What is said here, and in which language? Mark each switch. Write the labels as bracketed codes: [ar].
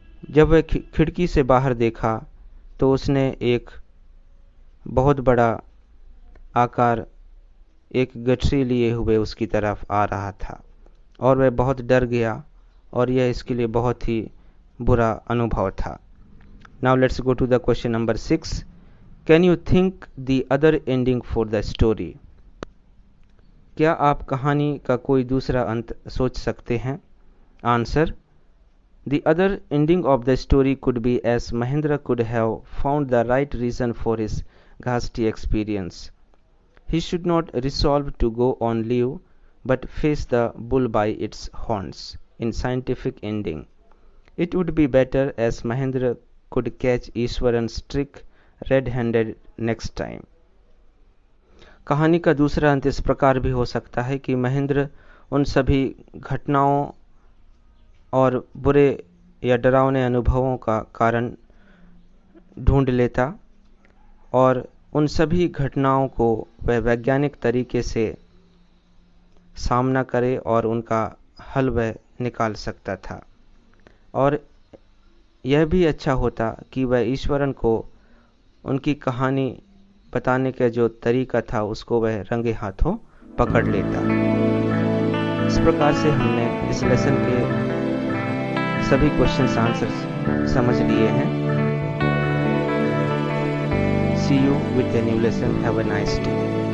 [hi] जब वह खिड़की से बाहर देखा तो उसने एक बहुत बड़ा आकार एक गठरी लिए हुए उसकी तरफ आ रहा था और वह बहुत डर गया और यह इसके लिए बहुत ही बुरा अनुभव था। [en] Now let's go to the question number 6। Can you think the other ending for the story? [hi] क्या आप कहानी का कोई दूसरा अंत सोच सकते हैं? [en] Answer: The other ending of the story could be as Mahendra could have found the right reason for his ghastly experience. He should not resolve to go on leave, but face the bull by its horns. In scientific ending, it would be better as Mahendra could catch Ishwaran's trick red-handed next time. [hi] कहानी का दूसरा अंत इस प्रकार भी हो सकता है कि महेंद्र उन सभी घटनाओं और बुरे या डरावने अनुभवों का कारण ढूंढ लेता और उन सभी घटनाओं को वह वैज्ञानिक तरीके से सामना करे और उनका हल वह निकाल सकता था। और यह भी अच्छा होता कि वह ईश्वरन को उनकी कहानी बताने का जो तरीका था उसको वह रंगे हाथों पकड़ लेता। इस प्रकार से हमने इस लेसन के सभी क्वेश्चंस आंसर समझ लिए हैं। [en] See you with a new lesson. Have a nice day.